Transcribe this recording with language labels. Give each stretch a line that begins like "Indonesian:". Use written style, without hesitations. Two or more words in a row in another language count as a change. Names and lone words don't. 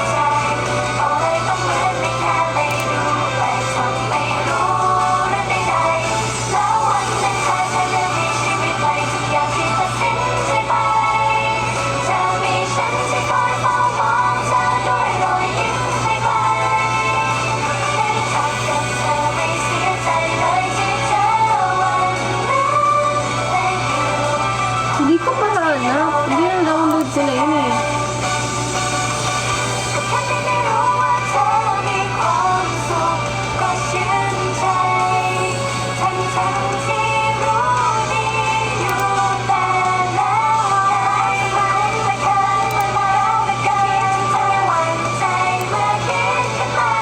Thai: ใจก็เลยต้องเหมือนไม่แค่ไม่ดูแต่ทำไม่รู้เรื่องใดๆแล้ววันหนึ่งถ้าเธอเลือกมีชีวิตใหม่ทุกอย่างที่ตัดสินใจไป จะมีฉันที่คอยเฝ้ามองเธอด้วยรอยยิ้มไม่ไกลได้จับกับเธอไม่เสียใจเลยที่เจอวันนั้น
English: Thank you
Filipino: Hindi ko pa hanap. Hindi na-download ko na yun eh.
Thai: ก็แค่ได้รู้ว่าเธอมีความสุขก็ชื่นใจทั้งที่รู้ดีอยู่แต่แล้วไงมันไม่เคยมันมาแล้วไม่เคยยังจะหวั่นใจเมื่อคิดขึ้นมา